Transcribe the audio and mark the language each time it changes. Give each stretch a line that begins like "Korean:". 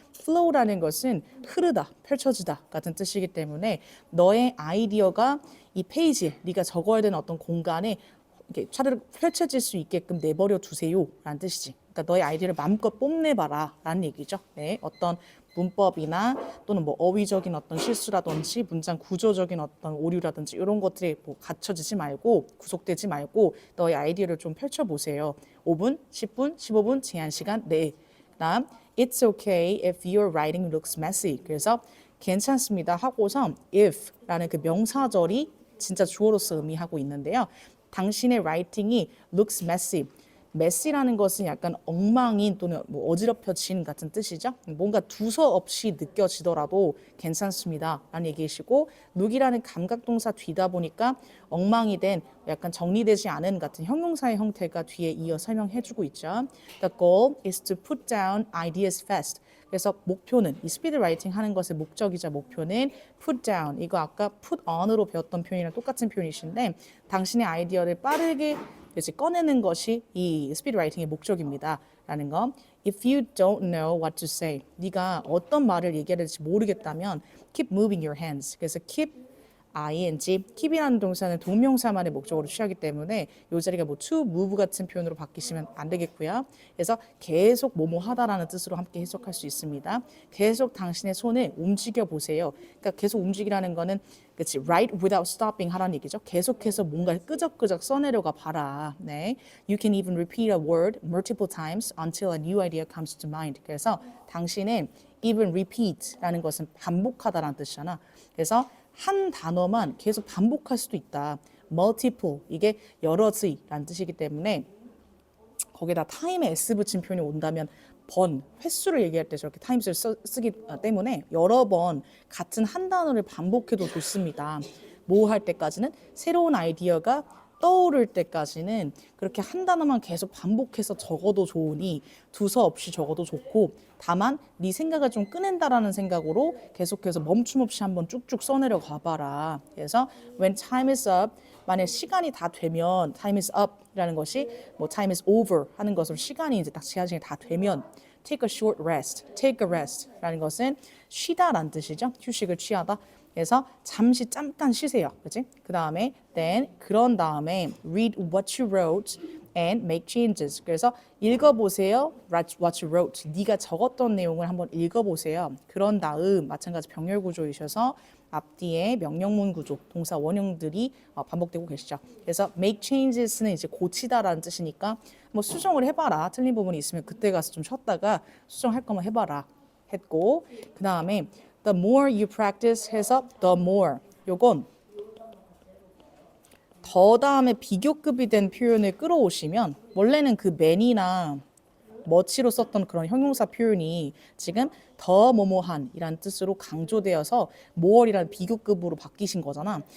Korean: flow라는 것은 흐르다, 펼쳐지다 같은 뜻이기 때문에 너의 아이디어가 이 페이지에 네가 적어야 되는 어떤 공간에 이렇게 차르르 펼쳐질 수 있게끔 내버려 두세요 라는 뜻이지. 그러니까 너의 아이디어를 마음껏 뽐내봐라 라는 얘기죠. 네, 어떤 문법이나 또는 뭐 어휘적인 어떤 실수라든지 문장 구조적인 어떤 오류라든지 이런 것들이 뭐 갖춰지지 말고 구속되지 말고 너의 아이디어를 좀 펼쳐보세요. 5분, 10분, 15분 제한 시간 내에. 그다음
English: It's okay if your writing looks messy.
Korean: 그래서 괜찮습니다 하고서 if라는 그 명사절이 진짜 주어로서 의미하고 있는데요. 당신의 writing이 looks messy. messy라는 것은 약간 엉망인 또는 뭐 어지럽혀진 같은 뜻이죠. 뭔가 두서없이 느껴지더라도 괜찮습니다 라는 얘기이시고 look이라는 감각동사 뒤다 보니까 엉망이 된 약간 정리되지 않은 같은 형용사의 형태가 뒤에 이어 설명해주고 있죠.
English: The goal is to put down ideas fast.
Korean: 그래서 목표는 이 스피드 라이팅 하는 것의 목적이자 목표는 put down. 이거 아까 put on으로 배웠던 표현이랑 똑같은 표현이신데 당신의 아이디어를 빠르게 이제 꺼내는 것이 이 스피드 라이팅의 목적입니다. 라는 거.
English: If you don't know what to say.
Korean: 네가 어떤 말을 얘기해야 될지 모르겠다면
English: keep moving your hands.
Korean: 그래서 keep keep이라는 동사는 동명사만의 목적으로 취하기 때문에 이 자리가 뭐 to move 같은 표현으로 바뀌시면 안 되겠고요. 그래서 계속 뭐뭐 하다라는 뜻으로 함께 해석할 수 있습니다. 계속 당신의 손을 움직여 보세요. 그러니까 계속 움직이라는 거는 그렇지
English: write without stopping
Korean: 하라는 얘기죠. 계속해서 뭔가를 끄적끄적 써내려가 봐라. 네,
English: You can even repeat a word multiple times until a new idea comes to mind.
Korean: 그래서 당신은 even repeat라는 것은 반복하다라는 뜻이잖아. 그래서 한 단어만 계속 반복할 수도 있다. multiple, 이게 여러지라는 뜻이기 때문에 거기다 time에 s 붙인 표현이 온다면 번, 횟수를 얘기할 때 저렇게 times를 쓰기 때문에 여러 번 같은 한 단어를 반복해도 좋습니다. 뭐 할 때까지는 새로운 아이디어가 떠오를 때까지는 그렇게 한 단어만 계속 반복해서 적어도 좋으니 두서없이 적어도 좋고 다만 네 생각을 좀 꺼낸다라는 생각으로 계속해서 멈춤 없이 한번 쭉쭉 써내려 가봐라. 그래서
English: when time is up,
Korean: 만약 시간이 다 되면 time is up라는 것이 뭐 time is over 하는 것으로 시간이 이제 딱 제한 시간이 다 되면
English: take a short rest,
Korean: take a rest라는 것은 쉬다라는 뜻이죠. 휴식을 취하다. 그래서 잠시 잠깐 쉬세요. 그렇지? 그다음에 그런 다음에
English: read what you wrote and make changes.
Korean: 그래서 읽어보세요.
English: What you wrote.
Korean: 네가 적었던 내용을 한번 읽어보세요. 그런 다음 마찬가지 병렬 구조이셔서 앞뒤에 명령문 구조, 동사 원형들이 반복되고 계시죠. 그래서 make changes는 이제 고치다라는 뜻이니까 뭐 수정을 해봐라. 틀린 부분이 있으면 그때 가서 좀 쉬었다가 수정할 거면 해봐라. 했고 그 다음에
English: The more you practice
Korean: 해서
English: the more.
Korean: 요건 더 다음에 비교급이 된 표현을 끌어오시면 원래는 그 man이나 much로 썼던 그런 형용사 표현이 지금 더 뭐뭐한이라는 뜻으로 강조되어서 more이라는 비교급으로 바뀌신 거잖아.